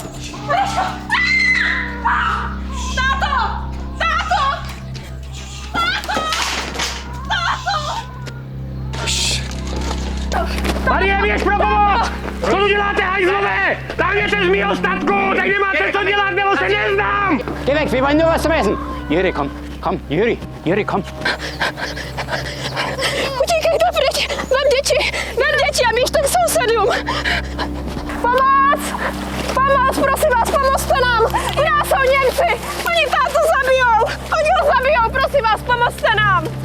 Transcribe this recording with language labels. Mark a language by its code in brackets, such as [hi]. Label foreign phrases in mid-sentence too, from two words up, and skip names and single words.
[cs] Marie, běž pro pomoc! Co tu děláte, hajzlové? Táhněte z mýho statku, tak nemáte co dělat, nebo se neznám! [de] Geh weg, wir wollen nur was zum Essen. Juri, komm, komm, Juri, komm. [cs] Utíkejte pryč! Vem děti a běžte k sousedům! Pomoc, prosím vás, pomozte nám! U nás jsou Němci! Oni tátu zabijou! Oni ho zabijou, prosím vás, pomozte nám!